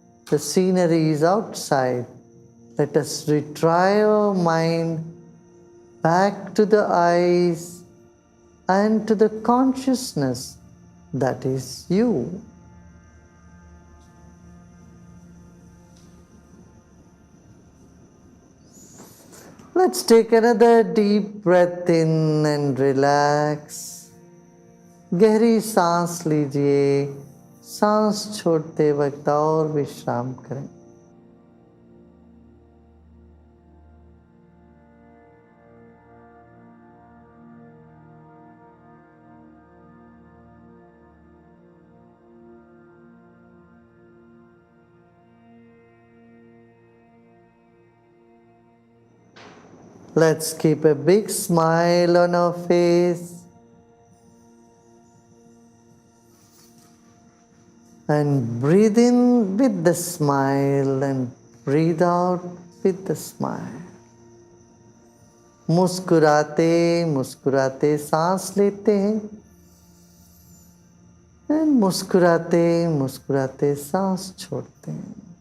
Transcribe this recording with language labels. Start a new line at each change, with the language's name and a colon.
English: The scenery is outside. Let us retrieve our mind back to the eyes and to the consciousness that is you. Let's take another deep breath in and relax.
Hindi: गहरी सांस लीजिए, सांस छोड़ते वक्त और विश्राम करें.
English: Let's keep a big smile on our face and breathe in with the smile and breathe out with the smile.
Hindi: मुस्कुराते मुस्कुराते सांस लेते हैं और मुस्कुराते मुस्कुराते सांस छोड़ते हैं.